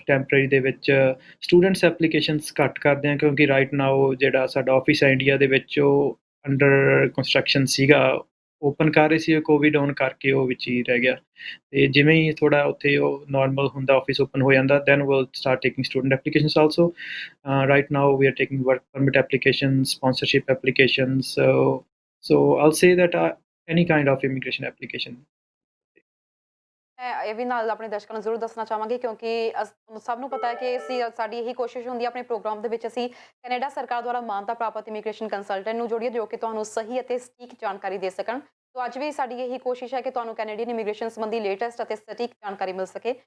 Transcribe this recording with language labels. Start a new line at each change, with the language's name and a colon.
Punjabi: temporary ਦੇ ਵਿੱਚ students applications ਘੱਟ ਕਰਦੇ ਹਾਂ ਕਿਉਂਕਿ
English: right now
Punjabi: ਜਿਹੜਾ ਸਾਡਾ ਆਫਿਸ ਹੈ ਇੰਡੀਆ ਦੇ ਵਿੱਚ ਉਹ ਅੰਡਰ ਕੰਸਟਰਕਸ਼ਨ ਸੀਗਾ, ਓਪਨ ਕਰ ਰਹੇ ਸੀ, ਕੋਵਿਡ ਆਉਣ ਕਰਕੇ ਉਹ ਵਿੱਚ ਹੀ ਰਹਿ ਗਿਆ। ਤੇ ਜਿਵੇਂ ਹੀ ਥੋੜ੍ਹਾ ਉੱਥੇ ਉਹ ਨਾਰਮਲ ਹੁੰਦਾ, ਆਫਿਸ ਓਪਨ ਹੋ ਜਾਂਦਾ,
English: Then we'll start taking student applications also। Right now we are taking work permit applications, sponsorship applications, so I'll say that any kind of immigration application।
Punjabi: ਮੈਂ ਇਹ ਵੀ ਨਾਲ ਆਪਣੇ ਦਰਸ਼ਕਾਂ ਨੂੰ ਜ਼ਰੂਰ ਦੱਸਣਾ ਚਾਹਾਂਗੀ ਕਿਉਂਕਿ ਸਭ ਨੂੰ ਪਤਾ ਹੈ ਕਿ ਸਾਡੀ ਇਹੀ ਕੋਸ਼ਿਸ਼ ਹੁੰਦੀ ਹੈ ਆਪਣੇ ਪ੍ਰੋਗਰਾਮ ਦੇ ਵਿੱਚ ਅਸੀਂ ਕੈਨੇਡਾ ਸਰਕਾਰ ਦੁਆਰਾ ਮਾਨਤਾ ਪ੍ਰਾਪਤ ਇਮੀਗ੍ਰੇਸ਼ਨ ਕੰਸਲਟੈਂਟ ਨੂੰ ਜੋੜੀਏ ਜੋ ਕਿ ਤੁਹਾਨੂੰ ਸਹੀ ਅਤੇ ਸਟੀਕ ਜਾਣਕਾਰੀ ਦੇ ਸਕਣ। ਸੋ ਅੱਜ ਵੀ ਸਾਡੀ ਇਹੀ ਕੋਸ਼ਿਸ਼ ਹੈ ਕਿ ਤੁਹਾਨੂੰ ਕੈਨੇਡੀਅਨ ਇਮੀਗ੍ਰੇਸ਼ਨ ਸੰਬੰਧੀ ਲੇਟੈਸਟ ਅਤੇ ਸਟੀਕ ਜਾਣਕਾਰੀ ਮਿਲ ਸਕੇ।